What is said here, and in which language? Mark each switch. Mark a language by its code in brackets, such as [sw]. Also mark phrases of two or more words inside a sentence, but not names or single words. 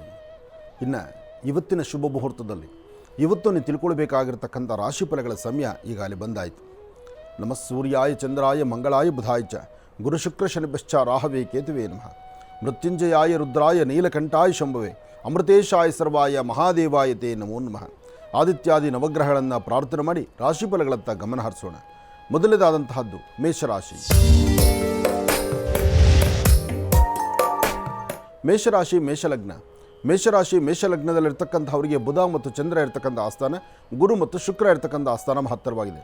[kn] ಇನ್ನು ಇವತ್ತಿನ ಶುಭ ಮುಹೂರ್ತದಲ್ಲಿ ಇವತ್ತು ನೀವು ತಿಳ್ಕೊಳ್ಬೇಕಾಗಿರ್ತಕ್ಕಂಥ ರಾಶಿಫಲಗಳ ಸಮಯ ಈಗಾಗಲೇ ಬಂದಾಯಿತು. [sa] ನಮಃ ಸೂರ್ಯಾಯ ಚಂದ್ರಾಯ ಮಂಗಳಾಯ ಬುಧಾಯ ಚ ಗುರು ಶುಕ್ರ ಶನಿಭ್ಯಶ್ಚ ರಾಹವೇ ಕೇತುವೇ ನಮಃ. ಮೃತ್ಯುಂಜಯಾಯ ರುದ್ರಾಯ ನೀಲಕಂಠಾಯ ಶಂಭುವೆ ಅಮೃತೇಶಾಯ ಸರ್ವಾಯ ಮಹಾದೇವಾಯ ತೇ ನಮೋ ನಮಃ. [kn] ಆದಿತ್ಯಾದಿ ನವಗ್ರಹಗಳನ್ನು ಪ್ರಾರ್ಥನೆ ಮಾಡಿ ರಾಶಿಫಲಗಳತ್ತ ಗಮನ ಹರಿಸೋಣ. ಮೊದಲನೇದಾದಂತಹದ್ದು ಮೇಷರಾಶಿ. ಮೇಷಲಗ್ನದಲ್ಲಿರ್ತಕ್ಕಂಥವರಿಗೆ ಬುಧ ಮತ್ತು ಚಂದ್ರ ಇರ್ತಕ್ಕಂಥ ಆಸ್ಥಾನ, ಗುರು ಮತ್ತು ಶುಕ್ರ ಇರ್ತಕ್ಕಂಥ ಆಸ್ಥಾನ ಮಹತ್ತರವಾಗಿದೆ.